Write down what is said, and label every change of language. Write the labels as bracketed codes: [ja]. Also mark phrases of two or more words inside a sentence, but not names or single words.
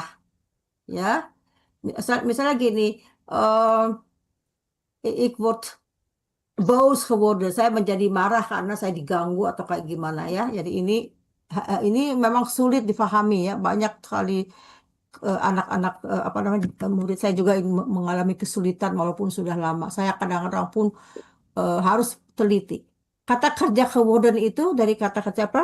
[id] Ya, misalnya gini, [nl] ik word boos geworden, [id] saya menjadi marah karena saya diganggu atau kayak gimana ya. Jadi ini memang sulit difahami ya. Banyak sekali anak-anak apa namanya murid saya juga mengalami kesulitan walaupun sudah lama. Saya kadang-kadang pun harus teliti. Kata kerja geworden itu dari kata kerja apa?